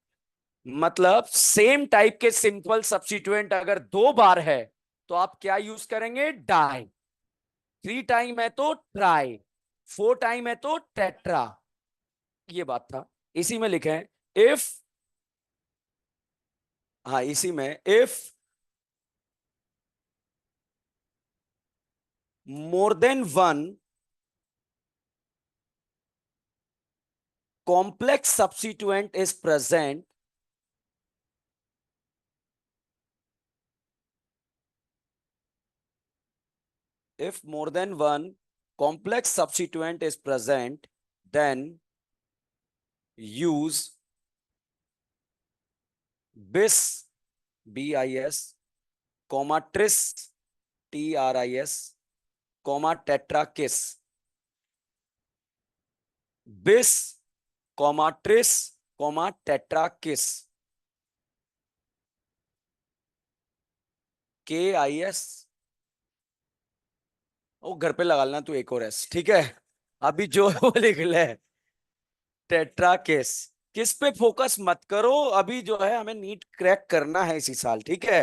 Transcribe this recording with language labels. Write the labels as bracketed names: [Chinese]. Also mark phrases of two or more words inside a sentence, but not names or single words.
[Hindi] मतलब [English] same type [Hindi] के [English] simple substituent [Hindi] अगर 2 बार है तो आप क्या यूज करेंगे? डाई। 3 टाइम है तो ट्राई, 4 टाइम है तो टेट्रा। ये बात था। इसी में लिखे हैं इफ, हाँ इसी में [English] if more than one complex substituent is present, if more than one complex substituent is present, then use bis, bis, comma tris, tris, comma tetrakis, bis, comma tris, comma tetrakis, KIS। [Hindi] वो घर पे लगा लेना तू एक और एस, ठीक है? अभी जो है वो लिख ले, टेट्राकिस। किस पे फोकस मत करो, अभी जो है हमें नीट क्रैक करना है इसी साल, ठीक है?